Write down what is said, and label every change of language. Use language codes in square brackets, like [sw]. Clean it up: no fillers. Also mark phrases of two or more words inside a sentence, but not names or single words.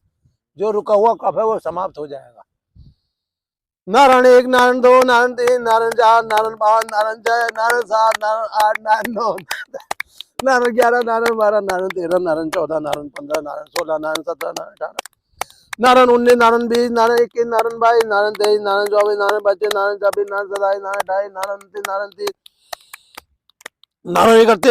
[hi] जो रुका हुआ कफ है वो समाप्त हो जाएगा। नारायण 1, नारायण 2, नारायण 3, नारायण 4, नारायण 5, नारायण 6, नारायण 7, नारायण 8, नारायण 9, नारायण 11, नारायण 12, नारायण 13, नारायण 14, नारायण 15, नारायण 16, नारायण 17, नारायण 18, नारायण 19, नारायण 20, नारायण 21, नारायण 22, नारायण 23, नारायण 24, नारायण 25, नारायण 26, नारायण 27, नारायण 28, नारायण 29, नारायण 30, नारायण करते